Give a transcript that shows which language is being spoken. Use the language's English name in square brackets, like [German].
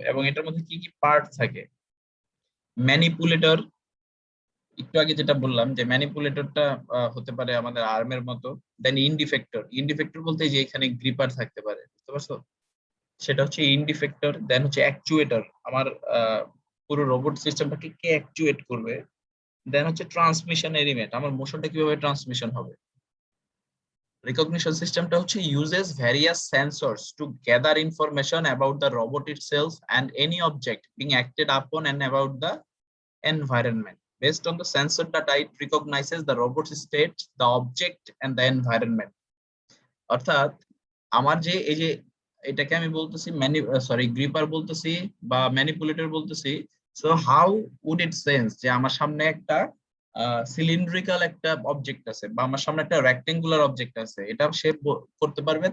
[Bangla] এবং এটার মধ্যে কি কি পার্ট থাকে? ম্যানিপুলেটর, একটু আগে যেটা বললাম যে ম্যানিপুলেটরটা হতে পারে আমাদের আর্মের মতো। দেন ইনডিফেক্টর, ইনডিফেক্টর বলতে যে এখানে গ্রিপার থাকতে পারে, বুঝতে পারছো? সেটা হচ্ছে ইনডিফেক্টর। দেন হচ্ছে অ্যাকচুয়েটর, আমার পুরো রোবট সিস্টেমটাকে কে অ্যাকচুয়েট করবে। দেন হচ্ছে ট্রান্সমিশন এলিমেন্ট, আমার মোশনটা কিভাবে ট্রান্সমিশন হবে। রিকগনিশন সিস্টেমটা হচ্ছে [English] uses various sensors to gather information about the robot itself and any object being acted upon and about the environment. Based on the sensor data, it recognizes the robot's state, the object, and the environment. [Bangla] অর্থাৎ আমার যে এই যে এটাকে আমি বলতেছি gripper বলতেছি বা ম্যানিপুলেটর বলতেছি। So [English] how would it sense [Bangla] যে আমার সামনে একটা সিলিন্ড্রিক্যাল একটা অবজেক্ট আছে বা আমার সামনে একটা রেক্টেঙ্গুলার অবজেক্ট আছে, এটা সে করতে পারবে।